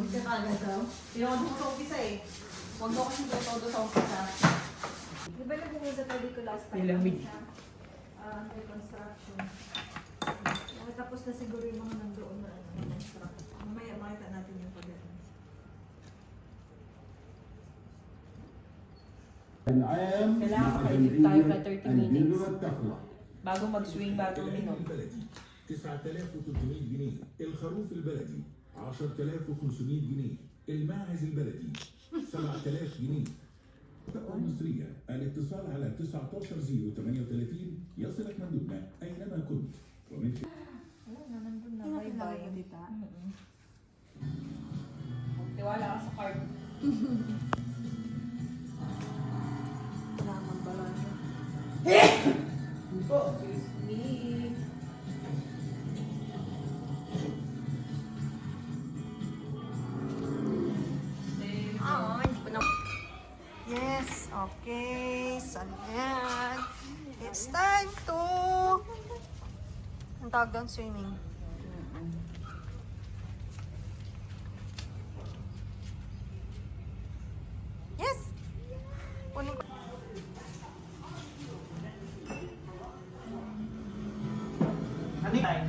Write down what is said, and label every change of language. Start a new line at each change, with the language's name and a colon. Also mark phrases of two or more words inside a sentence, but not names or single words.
Filipino: kagad daw. Tinawag mo sa umpisa eh. Huwag daw kasi todo sa umpisa. Di ba nagpupunta tayo dito
English: last time?
Filipino: Nilamig.
English: Under construction.
Filipino: Nakatapos na siguro yung mga nandoon na construction. Mamaya makita natin yung pagdating.
English: And I am
Filipino: Kailangan
Arabic: مع
Filipino: makaisip tayo
Arabic: جمعية
Filipino: na 30
Arabic: البر
Filipino: minutes.
Arabic: والتقوى.
Filipino: Bago mag-swing, bago uminom.
Arabic: البلدي 9300 جنيه، الخروف البلدي 10500 جنيه، الماعز البلدي 7000 جنيه. التقوى المصرية، الاتصال على 19038 يصلك مندوبنا أينما كنت ومن
Filipino: Nandun na. Bye-bye. Tiwala ka sa card. Kailangan balanya. Hindi po. Crispy. Hindi ko na...
English: Yes, okay.
Filipino: Saan yan?
English: It's time to...
Filipino: Ang tawag doon, swimming. Yes! Kunin ko. Ano yun?